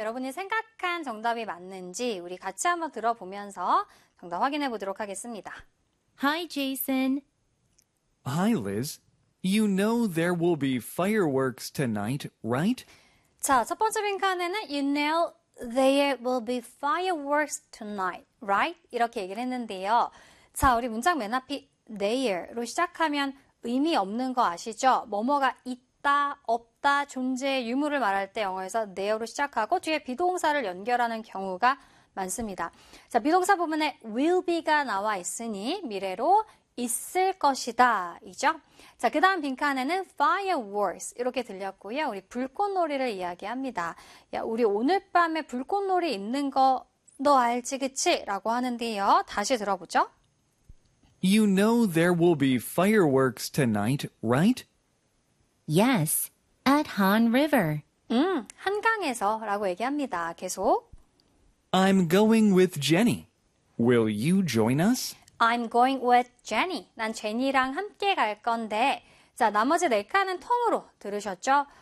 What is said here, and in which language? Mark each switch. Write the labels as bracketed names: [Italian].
[Korean] 여러분이 생각한 정답이 맞는지 우리 같이 한번 들어보면서 정답 확인해 보도록 하겠습니다. [English] Hi, Jason. Hi, Liz. You know there will be fireworks tonight, right? [Korean] 자, 첫 번째 빈칸에는 [English] You know there will be fireworks tonight, right? [Korean] 이렇게 얘기를 했는데요. 자, 우리 문장 맨 앞이 there로 시작하면 의미 없는 거 아시죠? 뭐뭐가 있다, 없다, 존재의 유무를 말할 때 영어에서 there로 시작하고 뒤에 비동사를 연결하는 경우가 많습니다. 자, 비동사 부분에 will be가 나와 있으니 미래로 있을 것이다, 이죠? 자, 그 다음 빈칸에는 fireworks 이렇게 들렸고요. 우리 불꽃놀이를 이야기합니다. 야, 우리 오늘 밤에 불꽃놀이 있는 거너 알지, 그치? 라고 하는데요. 다시 들어보죠. [English] You know there will be fireworks tonight, right? Yes, at Han River. [Korean] 한강에서라고 얘기합니다. 계속. [English] I'm going with Jenny. Will you join us? I'm going with Jenny. [Korean] 난 제니랑 함께 갈 건데. 자, 나머지 네 칸은 통으로 들으셨죠?